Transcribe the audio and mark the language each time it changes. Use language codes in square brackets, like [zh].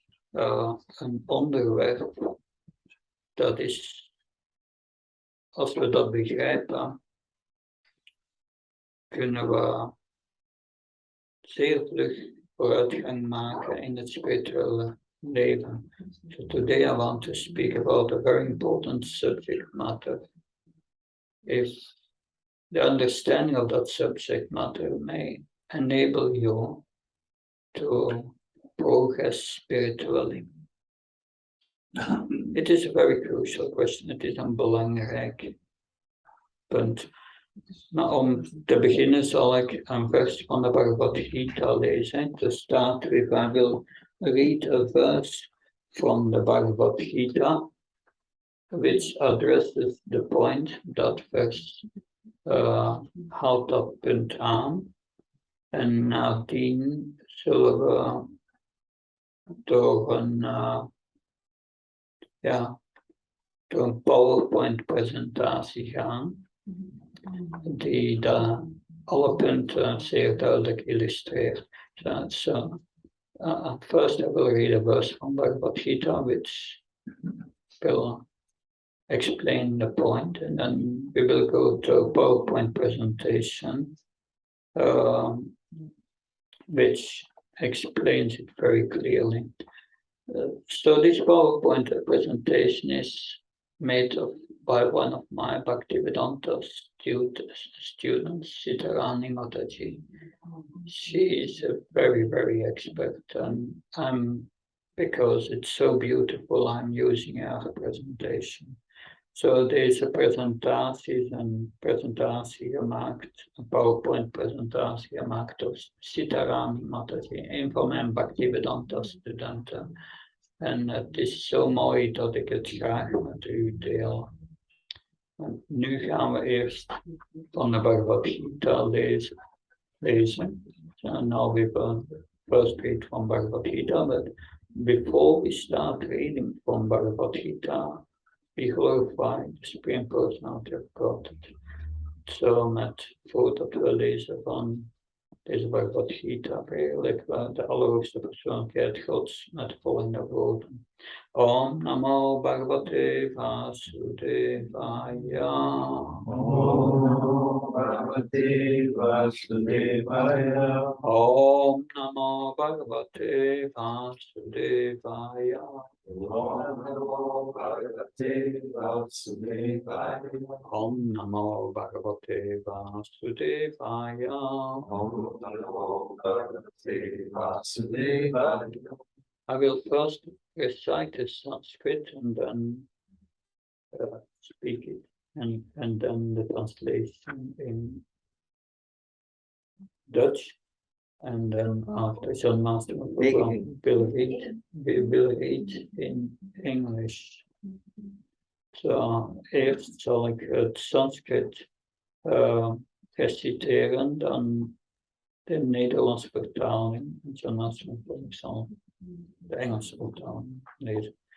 [nl] Een onderwerp dat is, als we dat begrijpen, kunnen we zeer vlug vooruitgang maken in het spirituele leven. [en] So today I want to speak about a very important subject matter. If the understanding of that subject matter may enable you to progress spiritually. It is a very crucial question. [nl] Het is een belangrijk punt. Maar om te beginnen zal ik een vers van de Bhagavad Gita lezen. Er staat, [en] if I will read a verse from the Bhagavad Gita, which addresses the point. [nl] Dat vers houdt dat punt aan. En nadien zullen we door een PowerPoint presentatie gaan. Die alle punten zeer duidelijk illustreert. [en] So, first I will read a verse from Bhagavad Gita which will explain the point, and then we will go to a PowerPoint presentation which explains it very clearly. So this PowerPoint presentation is made by one of my Bhaktivedanta students, Sitarani Mataji. She is a very, very expert, and because it's so beautiful, I'm using her presentation. [nl] Zo deze presentatie is een presentatie gemaakt, een PowerPoint presentatie gemaakt door Sitaram Mataji, een van mijn Bhaktivedanta studenten. En het is zo mooi dat ik het graag met u deel. En nu gaan we eerst van de Bhagavad Gita lezen. [en] So now we first read from Bhagavad Gita, but before we start reading from Bhagavad Gita, we glorify the Supreme Personality of Godhead. [nl] Zo voordat we lezen van deze Bhagavad Gita, eigenlijk de allerhoogste persoonlijkheid Gods met de volgende woorden. [sa] Om Namo Bhagavate Vasudevaya. Om Namo Bhagavate Vasudevaya. Om Namo Bhagavate Vasudevaya. Om Namo Bhagavate Vasudevaya. Om Namo Bhagavate Vasudevaya. Om Namo Bhagavate Vasudevaya. [en] I will first recite the Sanskrit and then speak it, and then the translation in Dutch, and then after John Master will read in English. [nl] So eerst zal ik het Sanskrit reciteren, dan de Nederlandse vertaling. John Master zal de Engelse vertaling lezen.